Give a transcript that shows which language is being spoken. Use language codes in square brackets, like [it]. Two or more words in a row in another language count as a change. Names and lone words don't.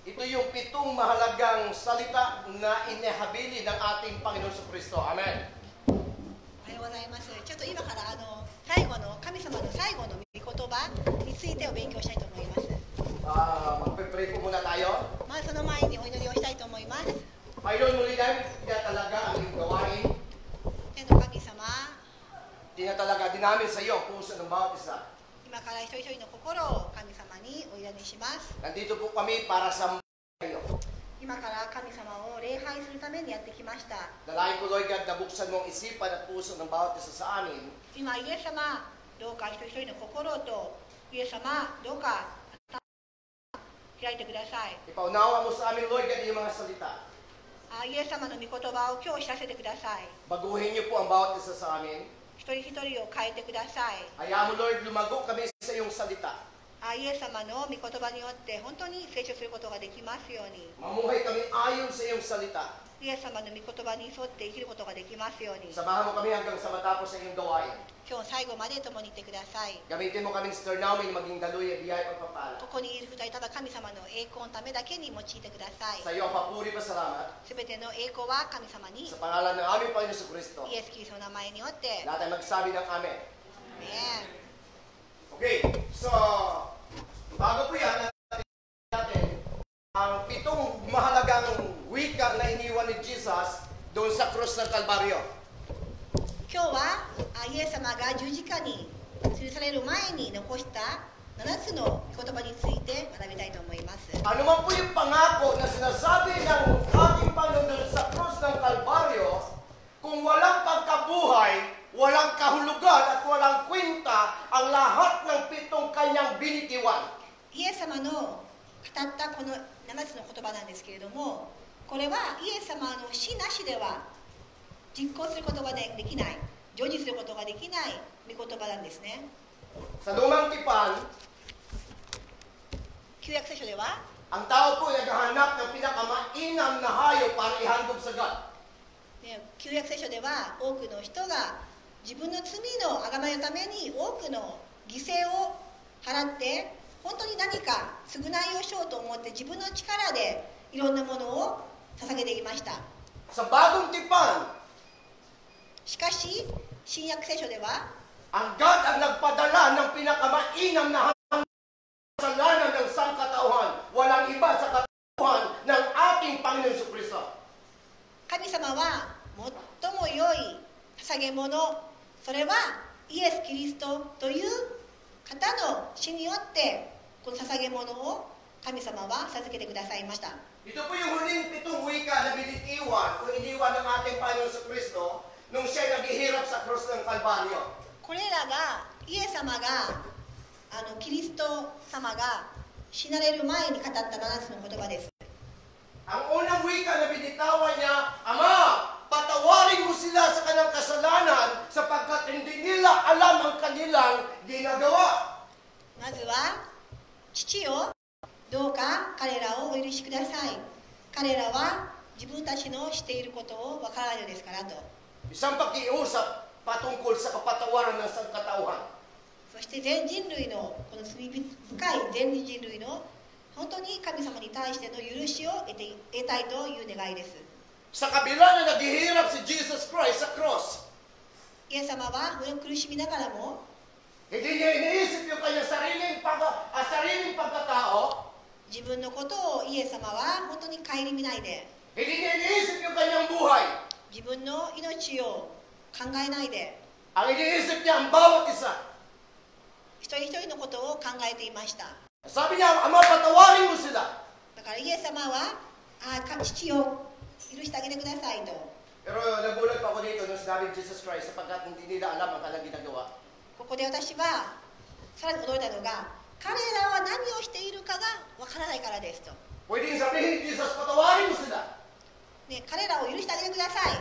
[tl] yung 7 mahalagang salita na inahabili ng ating Panginoon Kristo. Amen. [ja] おはようございます。ちょっと今から最後の神様の最後の御言葉についてを勉強したいと思います。 [tl] Magpe-pray po muna tayo. [ja] まずその前にお祈りをしたいと思います。 [tl] Panginoon, muli namin tinatalaga ang iyong gawain. [ja] 天の神様、 [tl] Tinatalaga din namin sa iyo ang puso ng bawat isa. [ja] 今から一人一人の心を神様にお委ねします。 [tl] Nandito po kami para sa kayo. [ja] 今から神様を礼拝するためにやってきました。 [tl] Dalahin ko, [en] Lord God, [tl] na buksan mo ang isipan at puso ng bawat isa sa amin. [ja] 今イエス様、どうか一人一人の心とイエス様、どうか開いてください。 [tl] Ipaunawa mo sa amin, [en] Lord God, [tl] yung mga salita. [ja] イエス様の御言葉を今日知らせてください。 [tl] Baguhin niyo po ang bawat isa sa amin. [ja] 一人一人を変えてください。 [tl] Hayaan mo, Lord, lumago kami sa iyong salita. [ja] イエス様の御言葉によって本当に成長することができますように、 [tl] Mamuhay kami ayon sa iyong salita. [ja] イエス様の御言葉に沿って生きることができますように、 [tl] Samahan mo kami hanggang sa matapos sa iyong gawain. [ja] 今日最後まで共にいてください。 [tl] Gamitin mo kami sa turn namin maging daluy at biyaya at pagpapala. [ja] ここにいる二人、ただ神様の栄光のためだけに用いてください。 [tl] Sa iyo ang papuri pa salamat. [ja] すべての栄光は神様に、 [tl] Sa pangalan ng aming Panginoon sa Kristo. [ja] イエス・キリストの名前によって、 [tl] Lahat ay magsabi ng Amen. [ja] ね [tl] Okay, so bago po yan, natin ang 7 mahalagang wika na iniwan ni Jesus doon sa krus ng Kalbaryo. [ja] 今日はイエス様が十字架に吊るされる前に残した7つの御言葉について学びたいと思います。 [tl] Ano man po yung pangako na sinasabi ng ating Panginoon doon sa krus ng Kalbaryo, kung walang pagkabuhay, walang kahulugan at walang kwenta ang lahat ng 7 kanyang binitiwan. [ja] イエス様の語ったこの7つの言葉なんですけれども、これはイエス様の死なしでは実行することができない、成就することができない御言葉なんですね。 [tl] Sa lumang tipan, [ja] 旧約聖書では [tl] ang tao po ay naghahanap ng pinakamainam na hayop para ihandog sa God. [ja] 旧約聖書では多くの人が自分の罪の贖いのために多くの犠牲を払って本当に何か償いをしようと思って自分の力でいろんなものを捧げていました。 [tl] Sa bagong tipan, [ja] しかし新約聖書では [tl] ang God ang nagpadala ng pinakamainam na kasalanan ng sangkatauhan. Walang iba sa katauhan ng ating Panginoon Jesucristo. [ja] 神様は最も良い捧げ物、それはイエス・キリストという方の死によってこの捧げ物を神様は授けてくださいました。 [tl] Ito po yung huling 7 wika na binitiwan o iniwan ng ating Panginoon Jesucristo nung siya naghihirap sa krus ng Kalbaryo. [ja] これらがイエス様がキリスト様が死なれる前に語った7つの言葉です。 [tl] Ang unang wika na binitawan niya, Ama, patawarin mo sila sa kanilang kasalanan sapagkat hindi nila alam ang kanilang ginagawa. [ja] まずは父よ、どうか彼らをお許しください。彼らは自分たちのしていることをわからないのですからと。 [tl] Isang pakiusap patungkol sa kapatawaran ng sangkatauhan. [ja] そして全人類のこの罪深い全人類の本当に神様に対しての許しを得たいという願いです。 [tl] Sa kabila na naghihirap si Jesus Christ sa cross, [ja] イエス様は苦しみながらも [tl] hindi niya iniisip yung kanyang sariling pagkatao, [ja] 自分のことをイエス様は本当に顧みないで、 [tl] hindi niya iniisip yung kanyang buhay. [ja] 自分の命を考えないで、 [tl] Ang iniisip niya ang bawat isa. [ja] 一人一人のことを考えていました。 [tl] Sabi niya, Ama, patawarin mo sila. [ja] だからイエス様は父を許してあげてくださいと。 [tl] Pero nagulat pa ako dito nung sinabi ni Jesus Christ sapagkat hindi nila alam ang kanilang ginagawa. [ja] ここで私はさらに驚いたのが、彼らは何をしているかがわからないからですと。 [tl] Pwedeng sabihin ni Jesus, patawarin mo sila. [ja] ね、彼らを許してあげてください。